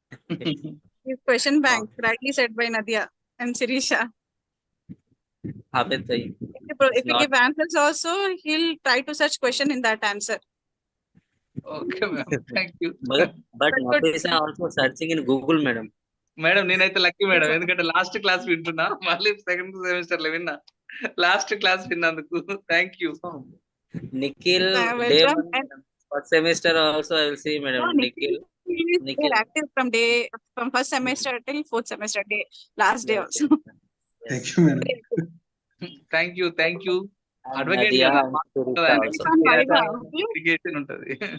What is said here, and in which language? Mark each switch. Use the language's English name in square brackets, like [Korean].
[English] His question bank, rightly said by Nadia and Sirisha. If you give answers also, he'll try to search question in that answer. Okay, ma'am. Thank you. But Nafisa also searching in Google, madam. [Telugu] Madam నేనైతే lucky madam, ఎందుకంటే last class వింటున్నా, మళ్ళీ second semester లో విన్నా, last class విన్నందుకు thank you. [English] Nikhil, day 1, first semester also I will see madam. No, Nikhil active from first semester till 4th semester day, last day also. Thank you, madam. [Telugu] Thank you. Advocate ఉంటది.